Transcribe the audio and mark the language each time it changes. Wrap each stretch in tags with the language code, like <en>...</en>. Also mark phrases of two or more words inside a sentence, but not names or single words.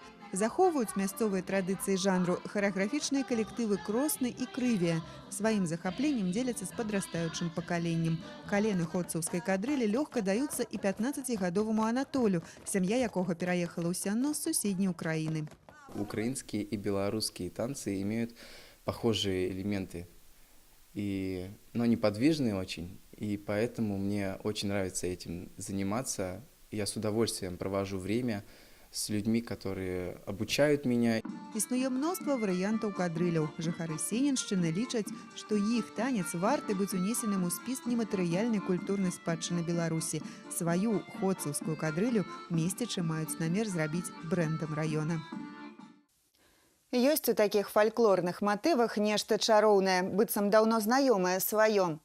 <be>Захоўваюць мясцовыя традыцыі жанру харэаграфічныя калектывы Кросны і Крывія. Сваім захапленнем дзеляцца з падрастаючым пакаленнем. Калены ходцаўскай кадрылі лёгка даюцца і 15-гадоваму Анатолю, сям'я якога пераехала ў Сянно з суседняй Украіны.</be> <ru>Украинские и белорусские танцы имеют похожие элементы, но они подвижные очень, и поэтому мне очень нравится этим заниматься. Я с удовольствием провожу время с людьми, которые обучают меня.</ru> <be>Існуе мноства варыянтаў кадрыляў. Жыхары Сененшчыны лічаць, што іх танец варты быць унесеным у спіс нематэрыяльнай культурнай спадчыны Беларусі. Сваю ходцаўскую кадрылю месцічы маюць намер зрабіць брэндам раёна. Ёсць у такіх фальклорных матывах нешта чароўнае, быццам даўно знаёмае сваё.</be>